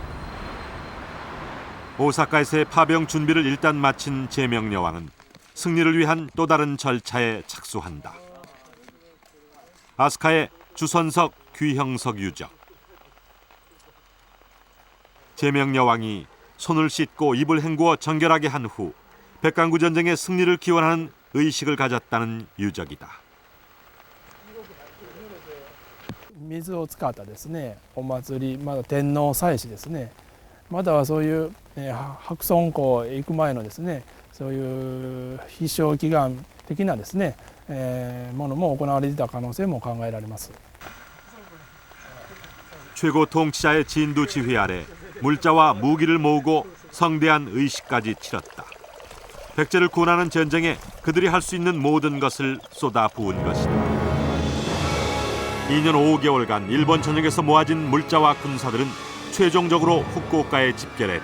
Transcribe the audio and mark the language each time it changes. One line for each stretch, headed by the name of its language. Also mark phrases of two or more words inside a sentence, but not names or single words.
Korean: 오사카에서의 파병 준비를 일단 마친 제명여왕은 승리를 위한 또 다른 절차에 착수한다. 아스카의 주선석, 귀형석 유적. 제명여왕이 손을 씻고 입을 헹구어 정결하게 한 후 백강구 전쟁의 승리를 기원하는 의식을 가졌다는 유적이다.
Japanese: 水を使ったですね、お祭り、まだ天皇祭祀ですね、またはそういう、白村江へ行く前のですね、そういう必勝祈願的なですね、ものも行われていた可能性も考えられます。
Korean: 최고 통치자의 진두 지휘 아래 물자와 무기를 모으고 성대한 의식까지 치렀다. 백제를 구원하는 전쟁에 그들이 할 수 있는 모든 것을 쏟아부은 것이다. 2년 5개월간 일본 전역에서 모아진 물자와 군사들은 최종적으로 후쿠오카에 집결했다.